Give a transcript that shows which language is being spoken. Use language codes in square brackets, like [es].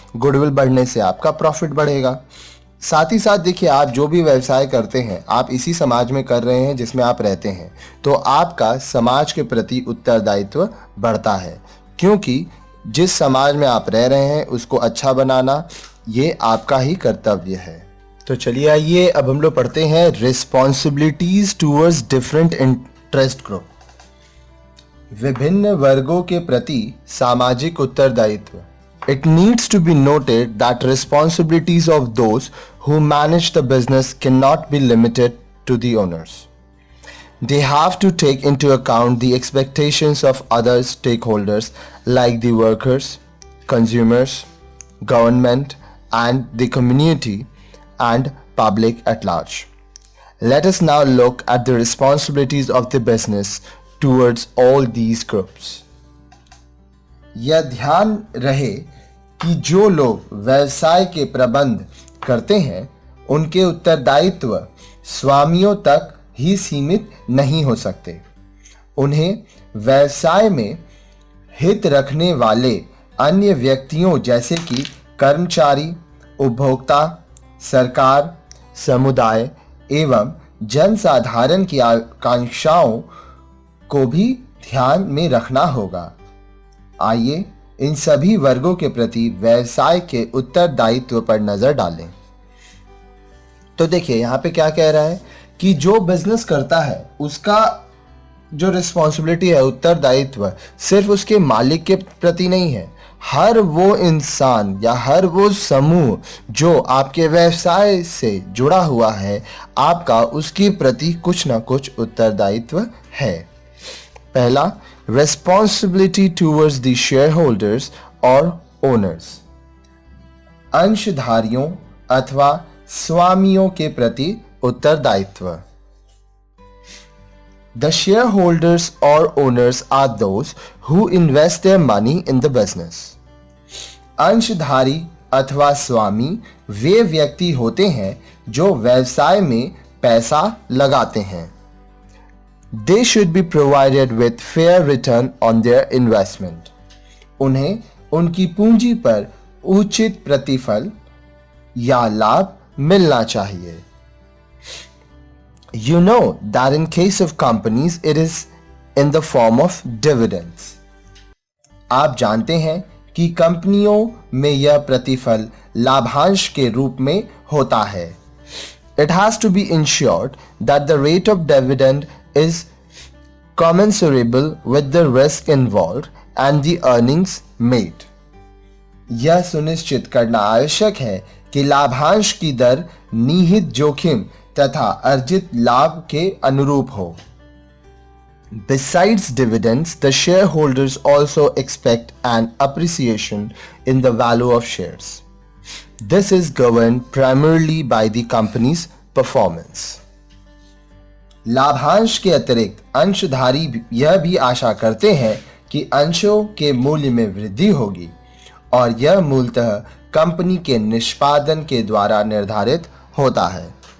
[hi] Goodwill बढ़ने से आपका प्रॉफिट बढ़ेगा। साथ ही साथ देखिए, आप जो भी व्यवसाय करते हैं आप इसी समाज में कर रहे हैं जिसमें आप रहते हैं, तो आपका समाज के प्रति उत्तरदायित्व बढ़ता है, क्योंकि जिस समाज में आप रह रहे हैं उसको अच्छा बनाना ये आपका ही कर्तव्य है। तो चलिए आइए अब हम लोग पढ़ते हैं [en] Responsibilities towards different interest group. [hi] विभिन्न वर्गों के प्रति सामाजिक उत्तरदायित्व। [en] It needs to be noted that responsibilities of those who manage the business cannot be limited to the owners. They have to take into account the expectations of other stakeholders like the workers, consumers, government, and the community and public at large. Let us now look at the responsibilities of the business towards all these groups. [hi] यह ध्यान रहे कि जो लोग व्यवसाय के प्रबंध करते हैं उनके उत्तरदायित्व स्वामियों तक ही सीमित नहीं हो सकते। उन्हें व्यवसाय में हित रखने वाले अन्य व्यक्तियों जैसे कि कर्मचारी, उपभोक्ता, सरकार, समुदाय एवं जनसाधारण की आकांक्षाओं को भी ध्यान में रखना होगा। आइए इन सभी वर्गों के प्रति व्यवसाय के उत्तरदायित्व पर नजर डालें। तो देखिए यहाँ पे क्या कह रहा है कि जो बिजनेस करता है उसका जो रिस्पॉन्सिबिलिटी है, उत्तरदायित्व, सिर्फ उसके मालिक के प्रति नहीं है। हर वो इंसान या हर वो समूह जो आपके व्यवसाय से जुड़ा हुआ है, आपका उसके प्रति कुछ ना कुछ उत्तरदायित्व है। पहला, [en] responsibility towards the shareholders or owners. [hi] अंशधारियों अथवा स्वामियों के प्रति उत्तरदायित्व। [en] The shareholders or owners are those who invest their money in the business. [hi] अंशधारी अथवा स्वामी वे व्यक्ति होते हैं जो व्यवसाय में पैसा लगाते हैं। [en] They should be provided with fair return on their investment. [hi] उन्हें उनकी पूंजी पर उचित प्रतिफल या लाभ मिलना चाहिए. [en] You know that in case of companies it is in the form of dividends. [hi] आप जानते हैं कि कंपनियों में यह प्रतिफल लाभांश के रूप में होता है. [en] It has to be ensured that the rate of dividend is commensurable with the risk involved and the earnings made. [hi] यह सुनिश्चित करना आवश्यक है कि लाभांश की दर निहित जोखिम तथा अर्जित लाभ के अनुरूप हो. [en] Besides dividends, the shareholders also expect an appreciation in the value of shares. This is governed primarily by the company's performance. [hi] लाभांश के अतिरिक्त अंशधारी यह भी आशा करते हैं कि अंशों के मूल्य में वृद्धि होगी और यह मूलतः कंपनी के निष्पादन के द्वारा निर्धारित होता है.